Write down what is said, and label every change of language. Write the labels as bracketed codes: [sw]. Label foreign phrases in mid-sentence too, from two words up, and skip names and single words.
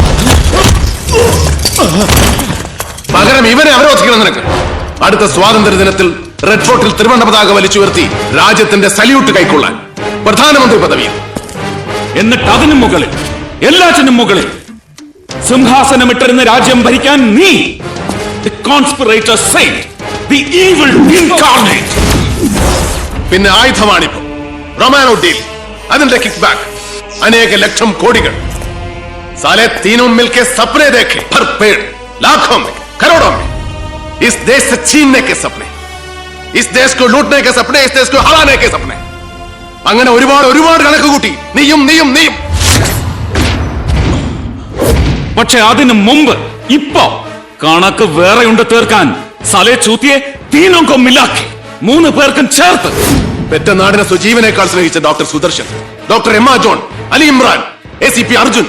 [ml] പകരം ഇവനെ അവരോധിക്കണം നിനക്ക്. അടുത്ത സ്വാതന്ത്ര്യ ദിനത്തിൽ റെഡ് ഫോർട്ടിൽ ത്രിവർണ്ണ പതാക വലിച്ചുയർത്തി രാജ്യത്തിന്റെ സല്യൂട്ട് കൈക്കൊള്ളാൻ പ്രധാനമന്ത്രി പദവിയിൽ. എന്നിട്ട് അതിനും മുകളിൽ, എല്ലാറ്റിനും മുകളിൽ സിംഹാസനമിട്ടിരുന്ന രാജ്യം ഭരിക്കാൻ നീ, [en] the conspirator saint, the evil incarnate. [ml] പിന്നെ ആയുധമാണിപ്പോ റൊമാനോ ഡീൽ, അതിന്റെ [en] kick back, [ml] അനേക ലക്ഷം കോടികൾ. [hi] साले तीनों मिलके सपने देखे, भर पेड़, लाखों में, करोड़ों में, इस देश से छीनने के सपने, इस देश को लूटने के सपने, इस देश को हराने के सपने. [ml] അങ്ങനെ ഒരുപാട് ഒരുപാട് കണക്ക് കൂട്ടി നീയും. പക്ഷെ അതിനു മുമ്പ് ഇപ്പോ കണക്ക് വേറെയുണ്ട് തീർക്കാൻ. [hi] साले चूतिये [ml] തീനൊക്കെ മിലാക്കി 3 പേർക്കും ചേർത്ത്. പെറ്റ നാടിനെ സ്വജീവനേക്കാൾ സ്നേഹിച്ച ഡോക്ടർ സുദർശൻ, ഡോക്ടർ എം ജോൺ, അലി ഇമ്രാൻ, ACP അർജുൻ,